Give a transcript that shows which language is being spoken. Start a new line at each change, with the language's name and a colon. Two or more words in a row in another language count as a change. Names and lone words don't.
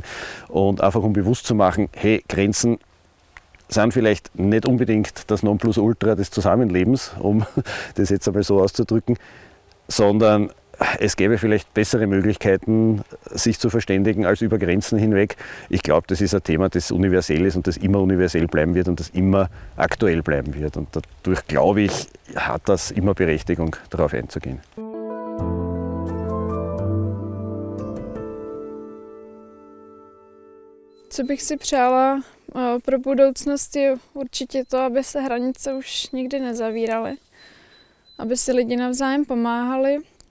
German: Und einfach um bewusst zu machen, hey, Grenzen sind vielleicht nicht unbedingt das Nonplusultra des Zusammenlebens, um das jetzt einmal so auszudrücken, sondern es gäbe vielleicht bessere Möglichkeiten, sich zu verständigen als über Grenzen hinweg. Ich glaube, das ist ein Thema, das universell ist und das immer universell bleiben wird und das immer aktuell bleiben wird. Und dadurch, glaube ich, hat das immer Berechtigung, darauf einzugehen.
Czech: Co bych si přála pro budoucnost je určitě to, aby se hranice už nikdy nezavíraly, aby si lidi navzájem pomáhali.